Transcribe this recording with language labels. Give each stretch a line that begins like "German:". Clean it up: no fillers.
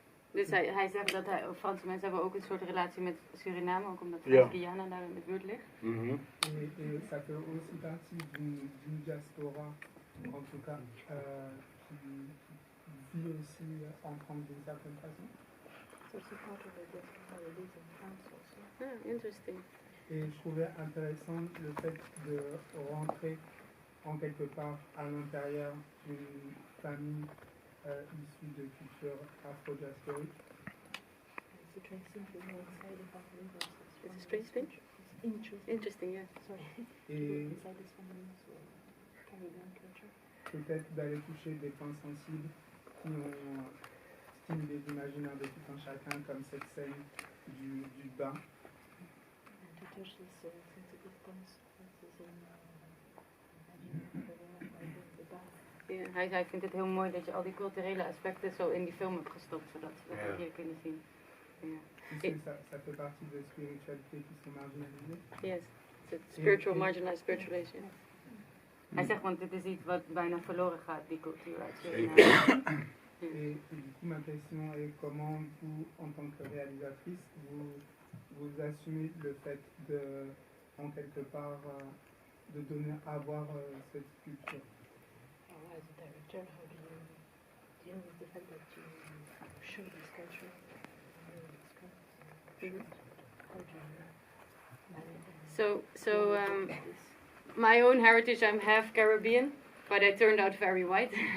Dutch: Dus hij zegt dat Franse mensen hebben ook een soort relatie met Suriname, ook omdat Guyana daar in de buurt ligt.
French: Et ça fait aussi partie d'une diaspora, en tout cas, qui vit aussi en France d'une certaine façon.
English: Interesting.
French: Et je trouvais intéressant le fait de rentrer en quelque part à l'intérieur d'une famille issue de culture afro-diasporique.
English: Interesting, yeah.
French: Et peut-être d'aller toucher des points sensibles qui ont stimulé l'imaginaire de tout un chacun, comme cette scène du bain.
Dutch: Ja, hij vindt het heel mooi dat je al die culturele aspecten zo in die film hebt gestopt, zodat we dat hier kunnen zien. Ja.
French: Ça fait partie de spiritualité qui sont marginalisées.
English: Yes, it's spiritual, marginalized spiritualization.
Dutch: Hij zegt, want dit is iets wat bijna verloren gaat, die cultuur uit Suriname.
French: Et du coup, ma question est comment vous, en tant que réalisatrice, vous assumez le fait de, en quelque part, de donner à voir cette culture.
English: As a director, how do you deal with the fact that you show this culture? How do you So my own heritage, I'm half Caribbean, but I turned out very white.